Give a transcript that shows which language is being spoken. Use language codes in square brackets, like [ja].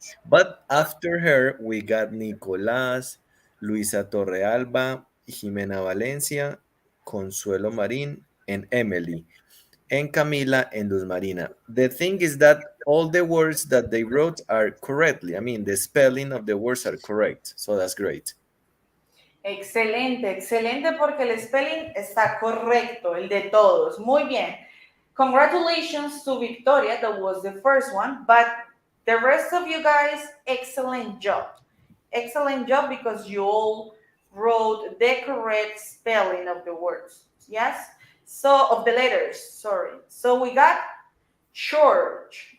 [en] But after her, we got Nicolás, Luisa Torrealba, Jimena Valencia, Consuelo Marín, and Emily, and Camila and Luz Marina. The thing is that all the words that they wrote are correctly. I mean, the spelling of the words are correct. So that's great. [es] Excelente, excelente porque el spelling está correcto, el de todos. Muy bien. [en] Congratulations to Victoria, that was the first one, but the rest of you guys, excellent job. Excellent job because you all wrote the correct spelling of the words. Yes? So, of the letters, sorry. So we got church.